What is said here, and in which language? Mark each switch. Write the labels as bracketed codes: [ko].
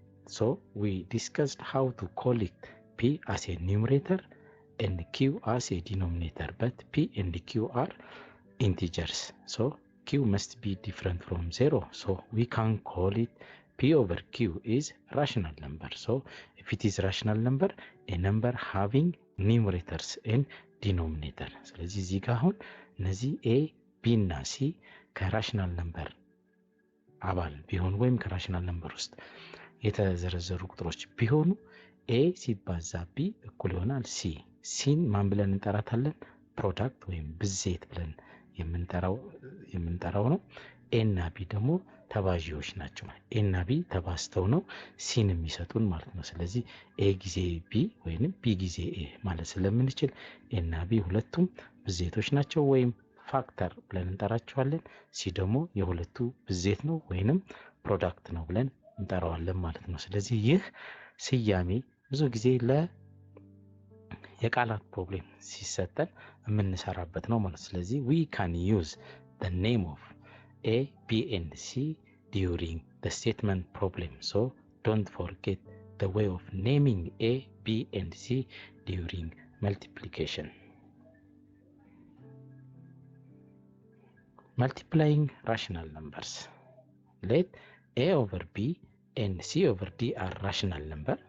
[en] So we discussed how to call it P as a numerator and Q as a denominator, but P and Q are integers. So Q must be different from 0. So we can call it P over Q is rational number. So if it is rational number, a number having numerators and denominator. [am] ስለዚህ እዚህ ጋር አሁን እነዚህ A, B እና C ከራሽናል ነምበር አባል ቢሆኑ ወይም ከራሽናል ነምበር ውስጥ የተዘረዘሩ ቁጥሮች ቢሆኑ A ሲባዛ B እኩል ይሆናል C። ሲን ማን ብለን እንጠራታለን? ፕሮዳክት ወይም ብዜት ብለን የምንጠራው ነው። A እና B ደግሞ ተባዢዎች ናቸው። A እና B ተባዝተው ነው ሲን የሚሰጡን ማለት ነው። ስለዚህ A ጊዜ B ወይንም B ጊዜ A ማለት ስለምንችል A እና B ሁለቱም ብዜቶች ናቸው ወይም ፋክተር ብለን እንጠራቸዋለን። ሲ ደግሞ የሁለቱ ብዜት ነው ወይንም ፕሮዳክት ነው ብለን እንጠራዋለን ማለት ነው። ስለዚህ ይህ ስያሜ ብዙ ጊዜ የቃላት ፕሮብሌም ሲሰጠን የምንሰራበት ነው ማለት። ስለዚህ [en] we can use the name of A, B and C during the statement problem. So don't forget the way of naming A, B and C during multiplication. Multiplying rational numbers. Let A over B and C over D are rational number.